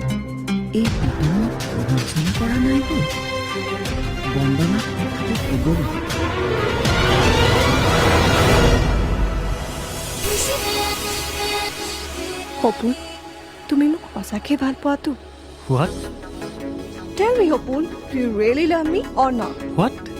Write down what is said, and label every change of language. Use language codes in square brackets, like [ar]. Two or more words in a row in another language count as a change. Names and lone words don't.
[as] এই প্ৰীতমক প্ৰবঞ্চনা কৰা নাইতো। বন্দনাক কথাটো ক'ব লাগিব। সপোন, তুমি মোক সঁচাকৈ ভাল পোৱাতো? [en] What? Tell me, Hopun, do you really love me or not? What?